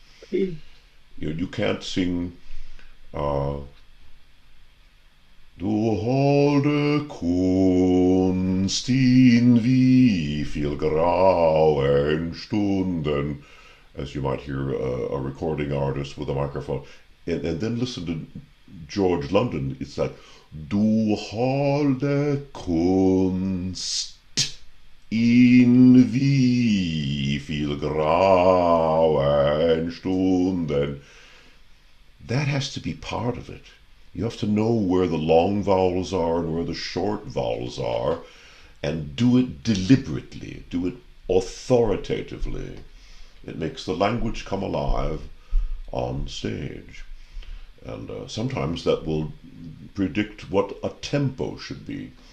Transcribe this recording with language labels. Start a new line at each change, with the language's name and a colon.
English: You can't sing
German: Du holde Kunst in wie viel grauen Stunden,
English: as you might hear a recording artist with a microphone, and then listen to George London. It's like
German: Du holde Kunst in wie viel grauen Stunden.
English: That has to be part of it. You have to know where the long vowels are and where the short vowels are, and do it deliberately, do it authoritatively. It makes the language come alive on stage. And sometimes that will predict what a tempo should be.